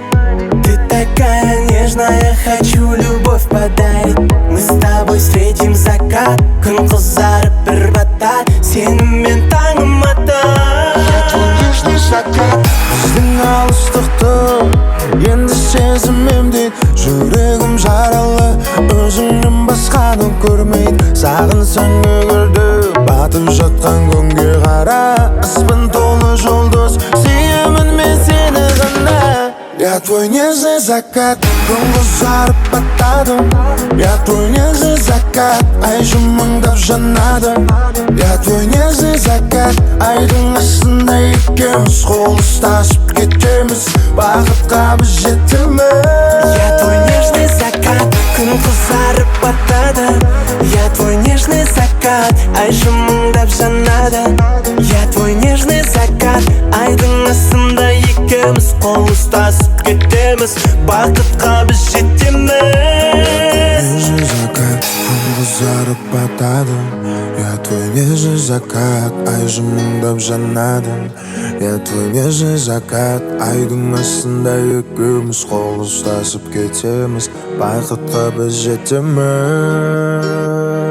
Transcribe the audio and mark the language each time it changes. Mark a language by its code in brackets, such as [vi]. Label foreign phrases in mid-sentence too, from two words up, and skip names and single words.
[ru] Ты такая нежная, хочу любовь подарить. Мы с тобой встретим закат, [kk] күн қызарып бір батар, сенімен таңым атар. [ru] Я твой нежный закат, [kk] біздің алыстықты енді сезімім дейді, жүрегім жаралы, өзіңнен басқаны көрмейді. Сағынсаң егерде батып жатқан күнге қара, аспан толы жұлдыз, сүйемін мен сені ғана. [ru] Я твой нежный закат, [kk] күн қызарып батады. [ru] Я твой нежный закат, [kk] ай жымыңдап жанады. [ru] Я твой нежный закат, [kk] айдың астында екеуміз қол ұстасып кетеміз, бақытқа біз жетеміз. [ru] Я твой нежный закат, [kk] күн қызарып батады. [ru] Я твой нежный закат, [kk] ай жымыңдап жанады. [ru] Я твой нежный закат, [kk] айдың астында екеуміз қол ұстасып кетеміз, бақытқа біз жетеміз. [ru] Нежный закат, [kk] күн қызарып батады. [ru] Я твой нежный закат, [kk] ай жымыңдап жанады. [ru] Я твой нежный закат, [kk] айдың астында екеуміз қол ұстасып кетеміз, бақытқа біз жетеміз.